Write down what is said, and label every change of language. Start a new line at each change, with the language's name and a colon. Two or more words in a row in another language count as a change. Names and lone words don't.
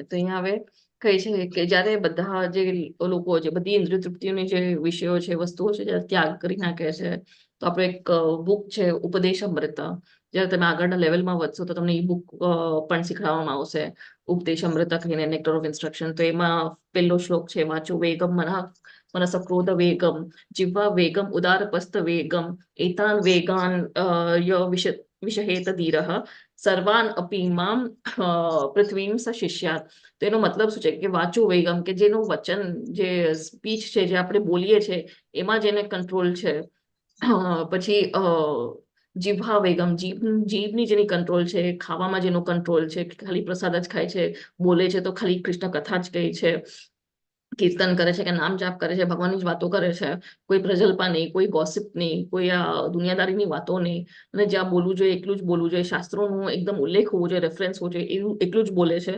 Gujarati: તો અહીંયા હવે કહે છે કે જ્યારે બધા જે લોકો છે, બધી ઇન્દ્રિય તૃપ્તિઓની જે વિષયો છે, વસ્તુઓ છે, જ્યારે ત્યાગ કરી નાખે છે, તો આપણે એક બુક છે ઉપદેશ અમૃત. જ્યારે તમે આગળના લેવલમાં વધશો તો તમને એ બુક પણ શીખવાડવામાં આવશે, ઉપદેશ અમૃત કરીને નેક્ટર ઓફ ઇન્સ્ટ્રક્શન. તો એમાં પહેલો શ્લોક છે,
Sanskrit: વાંચો વેગમ મનઃ मनसः क्रोध वेगम जिह्वा वेगम उदारपस्थ वेगम एतान वेगान विषहेत धीरः સર્વાન અપી મામ પૃથ્વીમ સશિષ્યાત.
Gujarati: તો એનો મતલબ શું છે કે વાચો વેગમ, કે જેનું વચન, જે સ્પીચ છે, જે આપણે બોલીએ છીએ એમાં જેને કંટ્રોલ છે. પછી જીભા વેગમ, જીભની જેની કંટ્રોલ છે, ખાવામાં જેનો કંટ્રોલ છે, ખાલી પ્રસાદ જ ખાય છે, બોલે છે તો ખાલી કૃષ્ણ કથા જ કહે છે, કીર્તન કરે છે કે નામ જાપ કરે છે, ભગવાનની જ વાતો કરે છે, કોઈ પ્રજલ્પા નહીં, કોઈ ગોસિપ નહીં, કોઈ દુનિયાદારીની વાતો નહીં, અને જ્યાં બોલવું જોઈએ એટલું જ બોલવું જોઈએ, શાસ્ત્રોનું એકદમ ઉલ્લેખ હોવો જોઈએ, રેફરન્સ હોવું જોઈએ, એવું એટલું જ બોલે છે.